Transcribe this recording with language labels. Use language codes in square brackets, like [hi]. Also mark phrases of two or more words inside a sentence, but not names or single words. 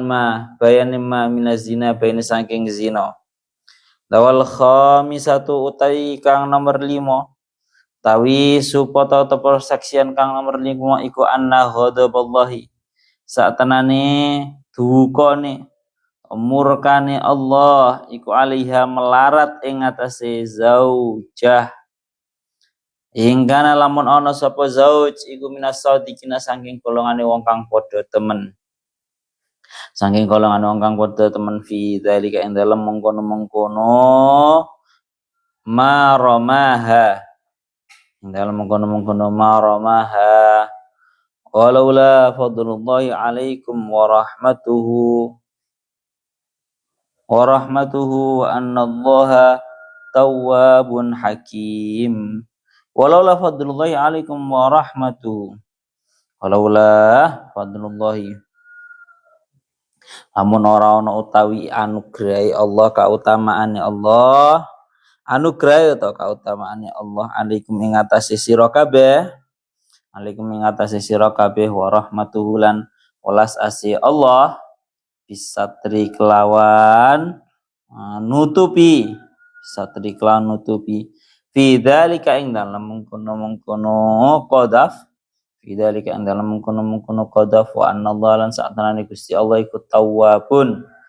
[jv] ma bayane ma minazina bayane saking zina [ar] والخامسة [jv] utai kang nomor 5 tawi supata atau persaksian kang nomor 5 iku [ar] أن غضب الله [jv] satenane dukane murkane Allah iku alaiha melarat ing atase zaujah hingga lamun ana sapa zauj iku [ar] من الصادقين [jv] saking golongane wong kang padha temen [ar] في ذلك [jv] ing dalem mengkono [ar] maromaha ولولا فضل الله عليكم ورحمته وأن الله تواب حكيم ولولا فضل الله عليكم ورحمته [jv] amun ora ana utawi anugrahe Allah kautamaane Allah anugrahe atau kautamaane Allah alaikum ing atase sira kabeh [ar] ورحمته [jv] lan welas asih Allah bisatri kelawan nutupi [ar] في ذلك [jv] ing dalem mengkono qadaf [ar] في ذلك [jv] ing dalem mengkono qadaf [ar] وأن الله [jv] lan saktenane Gusti Allah iku tawwabun